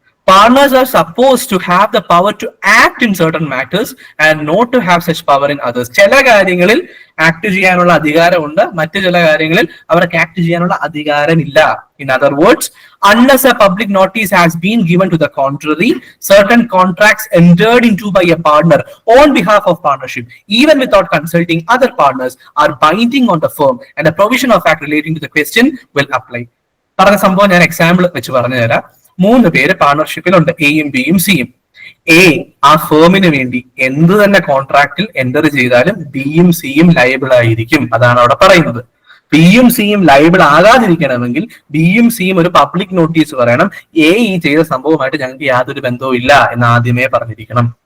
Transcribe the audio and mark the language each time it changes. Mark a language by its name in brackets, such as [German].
[English] Partners are supposed to have the power to act in certain matters and not to have such power in others. [Malayalam] ചില കാര്യങ്ങളിൽ act ചെയ്യാനുള്ള അധികാരമുണ്ട്, മറ്റു ചില കാര്യങ്ങളിൽ അവർക്ക് ആക്ട് ചെയ്യാനുള്ള അധികാരമില്ല. [English] In other words, unless a public notice has been given to the contrary, certain contracts entered into by a partner on behalf of partnership, even without consulting other partners, are binding on the firm, and a provision of act relating to the question will apply. [Malayalam] പറഞ്ഞ സംഭവം ഞാൻ example വെച്ച് പറഞ്ഞു തരാം. 3 പേര് പാർട്ണർഷിപ്പിലുണ്ട്, എയും ബിയും സിയും. എ ആ ഫേമിന് വേണ്ടി എന്ത് തന്നെ കോൺട്രാക്റ്റിൽ എൻ്റർ ചെയ്താലും ബിയും സിയും ലയബിൾ ആയിരിക്കും. അതാണ് അവിടെ പറയുന്നത്. ബിയും സിയും ലയബിൾ ആകാതിരിക്കണമെങ്കിൽ ബിയും സിയും ഒരു പബ്ലിക് നോട്ടീസ് പറയണം, എ ഈ ചെയ്ത സംഭവമായിട്ട് ഞങ്ങൾക്ക് യാതൊരു ബന്ധവും ഇല്ല എന്ന് ആദ്യമേ പറഞ്ഞിരിക്കണം.